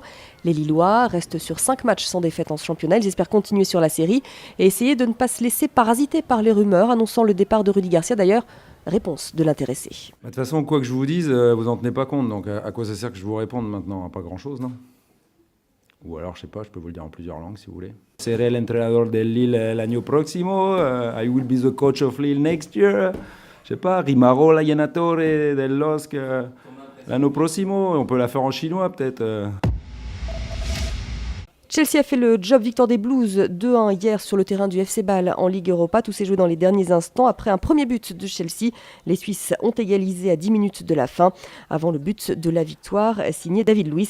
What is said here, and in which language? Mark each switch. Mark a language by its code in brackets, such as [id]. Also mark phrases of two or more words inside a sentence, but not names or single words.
[fr] Les Lillois restent sur 5 matchs sans défaite en championnat. Ils espèrent continuer sur la série et essayer de ne pas se laisser parasiter par les rumeurs annonçant le départ de Rudy Garcia. D'ailleurs, réponse de l'intéressé. De toute façon, quoi que je vous dise, vous n'en tenez pas compte. Donc à quoi ça sert que je vous réponde maintenant? Pas grand-chose, non? Ou alors, je sais pas, je peux vous le dire en plusieurs langues si vous voulez. [es] Seré l'entrenador de Lille l'année próximo. [en] I will be the coach of Lille next year. [fr] Je sais pas, [it] rimarrò l'allenatore del LOSC l'anno prossimo. [fr] On peut la faire en chinois peut-être. Chelsea a fait le job, victoire des Blues 2-1 hier sur le terrain du FC Bâle en Ligue Europa. Tout s'est joué dans les derniers instants. Après un premier but de Chelsea, les Suisses ont égalisé à 10 minutes de la fin, avant le but de la victoire signé David Luiz.